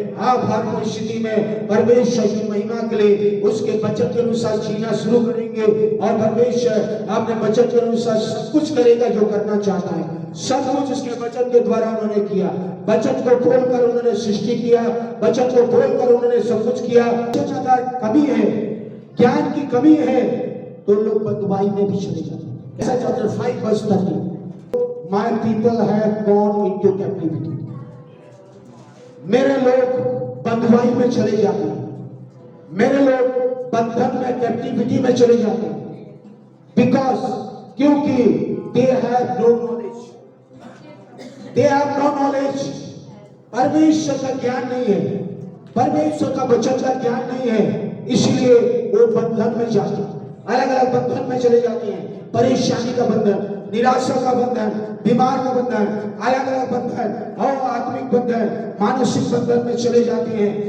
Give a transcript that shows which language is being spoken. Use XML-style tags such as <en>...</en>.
<hi>आप हर परिस्थिति में परमेश्वर की महिमा के लिए उसके वचन के अनुसार जीना शुरू करेंगे, और परमेश्वर अपने वचन के अनुसार सब कुछ करेगा जो करना चाहता है। सब कुछ उसके वचन के द्वारा उन्होंने किया। वचन को खोलकर उन्होंने सृष्टि किया, वचन को खोलकर उन्होंने सब कुछ किया। अगर कमी है, ज्ञान की कमी है, तो लोग बदवाई में भी चले जाते हैं।</hi> <en>Chapter 5 verse 30, My people have gone into captivity.</en> <hi>मेरे लोग बंधुआई में चले जाते हैं, मेरे लोग बंधन में, कैप्टिविटी में चले जाते हैं।</hi> <en>Because, क्योंकि they have no knowledge, they have no knowledge।</en> <hi>परमेश्वर का ज्ञान नहीं है, परमेश्वर का वचन का ज्ञान नहीं है, इसलिए वो बंधन में जाते हैं, अलग अलग बंधन में चले जाते हैं। परेशानी का बंधन, निराशा का बंधन, बीमार का बंधन, अलग अलग बंधन, और आत्मिक बंधन, मानसिक बंधन में चले जाते हैं।</hi>